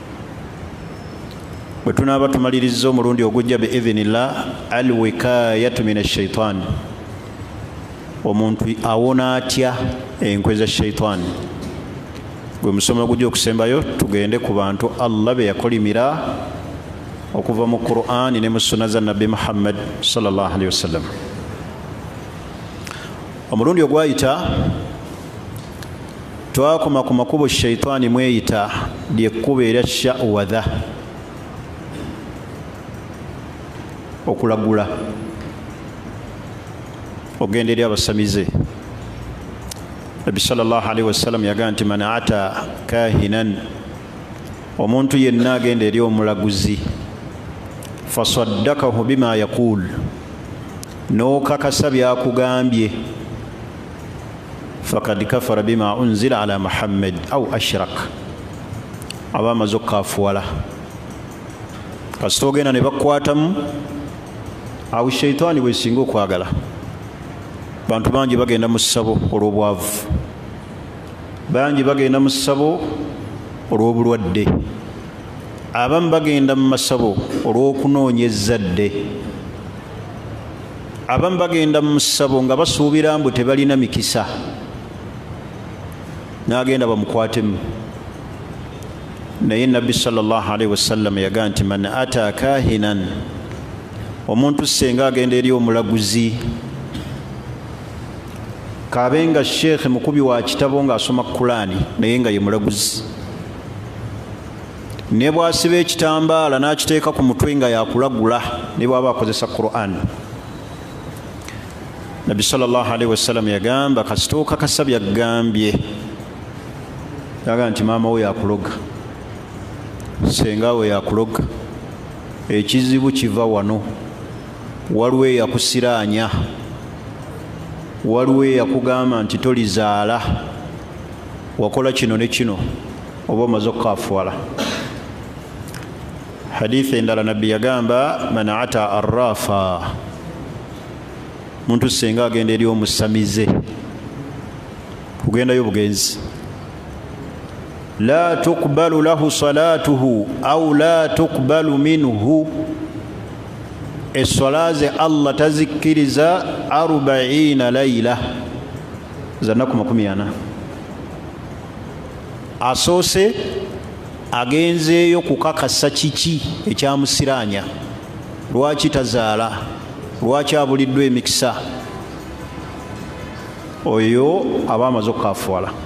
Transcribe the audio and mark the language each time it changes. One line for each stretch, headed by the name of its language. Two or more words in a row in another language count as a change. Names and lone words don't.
Ganda: Bwe tunaaba tumaliriza omulundi ogujja biidhinillah
Arabic: الوقاية من الشيطان,
Ganda: omuntu awona atya enkwe za sheitaani. Gwe musomo gujja okusembayo tugende ku bantu Allah be yakolimira okuva mu Qur'ani ne mu sunna za Nabbi Muhammad
Arabic: صلى الله عليه وسلم.
Ganda: Omulundi ogwayita twakoma ku makubo sheitaani mweyita lyekkubo erya sha'wadha, okulagula, ogenda eri abasamize. Nabbi
Arabic: صلى الله عليه وسلم
Ganda: yagaa nti
Arabic: من أتى كاهنا,
Ganda: omuntu yenna agenda eri omulaguzi,
Arabic: فصدقه بما يقول,
Ganda: n'okakasa byakugambye,
Arabic: فقد كفر بما أنزل على محمد أو أشرك,
Ganda: aba amaze okukaafuwala. Kasita ogenda ne bakukwatamu, awo sheitaani bwesinga okwagala. Bantu bangi bagenda mu ssabo olw'obwavu, bangi bagenda mu ssabo olw'obulwadde, abamu bagenda mu masabo olw'okunoonya ezzadde, abamu bagenda mu ssabo nga basuubira mbu tebalina mikisa, n'agenda bamukwatemu. Naye Nabbi
Arabic: صلى الله عليه وسلم
Ganda: yagaa nti
Arabic: من أتى كاهنا,
Ganda: omuntu senga agenda eri omulaguzi, kabenga sheekhe mukubi wa kitabo ng'asoma Qur'ani naye nga ye mulaguzi, ne bw'asiba ekitambaala n'akiteeka ku mutwe nga yakulagula ne bw'aba akozesa Qur'ani. Nabbi
Arabic: صلى الله عليه وسلم
Ganda: yagamba kasita okakasa byagambye, yagaa nti maama we yakuloga, senga we yakuloga, ekizibu kiva wano, waliwo eyakusiraanya, waliwo yakugamba nti tolizaala wakola kino ne kino oba omaze okukaafuwala. hadithi endala nabbi yagamba
Arabic: من أتى عرافا,
Ganda: muntu senga agenda eri omusamize kugendayo bugenzi,
Arabic: لا تقبل له صلاته أو لا تقبل منه,
Ganda: eswalaze Allah tazikkiriza 40 layla zanaku 40. asoose agenzeeyo kukakasa kiki ekyamusiranya, lwaki tazaala, lwaki abuliddwa emikisa, oyo aba amaze okukaafuwala.